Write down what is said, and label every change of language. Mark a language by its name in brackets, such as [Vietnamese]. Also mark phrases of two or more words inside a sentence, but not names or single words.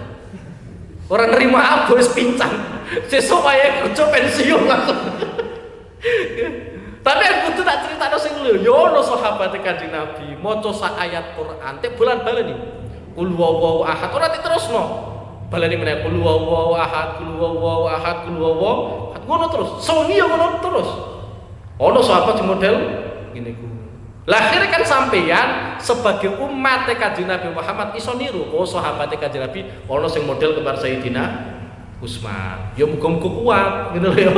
[Javanese] Ora nerima apa wis pincang. Sesuk wae kerja pensiun langsung. Tapi aku kudu tak critakno sing lho, yo ono sahabat Kanjeng Nabi maca sak ayat Quran tek bulan-baleni. [Arabic] قل هو الله أحد [Javanese] ora diterusno. Baleni meneh [Arabic] قل هو الله أحد قل هو الله أحد قل هو الله أحد. [Javanese] Ngono terus. Songi yo ngono terus. Ono sahabat di model ngene ku. Lah akhirnya kan sampeyan sebagai umat Kanjeng Nabi Muhammad iso niru oh sahabat Kanjeng Nabi ono sing model kembar Sayyidina Utsman. Ya muga-muga kuat gitu lho ya.